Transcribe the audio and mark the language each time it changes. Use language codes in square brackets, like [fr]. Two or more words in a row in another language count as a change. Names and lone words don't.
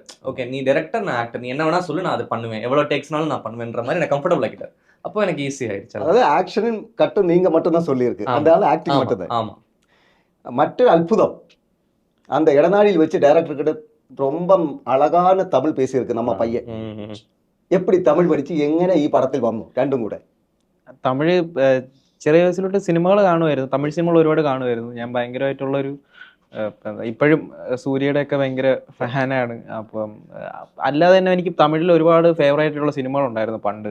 [ta] ஓகே நீ டைரக்டர் நான் ஆக்டர், நீ என்ன வேணா சொல்லு நான் அதை பண்ணுவேன், எவ்வளோ டேக்ஸ்னாலும் நான் பண்ணுவேன்ற மாதிரி எனக்கு கம்ஃபர்டபுள் ஆகிட்டார். அப்போ எனக்கு ஈஸி ஆயிடுச்சு. அதாவது ஆக்ஷனும் கட்டும் நீங்க மட்டும் தான் சொல்லியிருக்கு. அதனால ஆக்டிங் மட்டும் தான். ஆமாம். மற்ற அற்புதம் அந்த இடநாடியில் வச்சு டைரக்டர் கிட்ட ரொம்ப அழகான தமிழ் பேசியிருக்கு நம்ம பையன். எப்படி தமிழ் [ml] പഠിച്ച് എങ്ങനെ ഈ പടത്തിൽ വന്നു? രണ്ടും കൂടെ തമിഴ് ചെറിയ വയസ്സിലോട്ട് സിനിമകൾ കാണുമായിരുന്നു. തമിഴ് സിനിമകൾ ഒരുപാട് കാണുമായിരുന്നു. ഞാൻ ഭയങ്കരമായിട്ടുള്ളൊരു ഇപ്പോഴും സൂര്യയുടെയൊക്കെ ഭയങ്കര ഫാനാണ്. അപ്പം അല്ലാതെ തന്നെ എനിക്ക് തമിഴിൽ ഒരുപാട് ഫേവറേറ്റ് ആയിട്ടുള്ള സിനിമകളുണ്ടായിരുന്നു പണ്ട്.